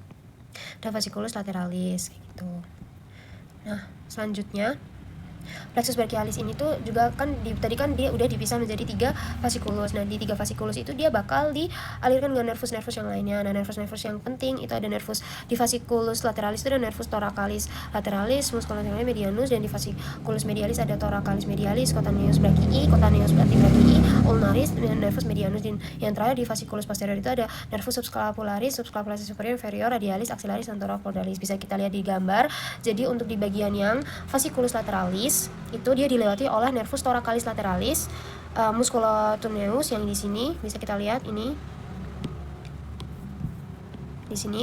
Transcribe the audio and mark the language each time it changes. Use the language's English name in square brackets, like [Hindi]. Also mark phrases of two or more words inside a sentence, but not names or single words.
[Indonesian] Dan [Latin] fasciculus lateralis [Indonesian] kayak gitu. Nah, selanjutnya [Latin] plexus brachialis [Indonesian] ini tuh juga kan tadi kan dia udah dipisah menjadi 3 fasciculus. Nah, di 3 fasciculus itu dia bakal dialirkan dengan nervus-nervus yang lainnya. Nah, nervus-nervus yang penting itu ada nervus di [Latin] fasciculus lateralis [Indonesian] itu ada [Latin] nervus thoracalis lateralis, musculolaterale medianus, [Indonesian] dan di [Latin] fasciculus medialis [Indonesian] ada [Latin] thoracalis medialis, cutaneus brachii, ulnaris, [Indonesian] dan [Latin] nervus medianus. [Indonesian] Dan yang terakhir di [Latin] fasciculus posterior [Indonesian] itu ada [Latin] nervus subscapularis superior, inferior, radialis, axillaris, [Indonesian] dan thoracodalis. Bisa kita lihat di gambar. Jadi untuk di bagian yang [Latin] fasciculus lateralis [Indonesian] itu dia dilewati oleh [Latin] nervus thoracalis lateralis, musculocutaneus [Indonesian] yang di sini bisa kita lihat ini di sini.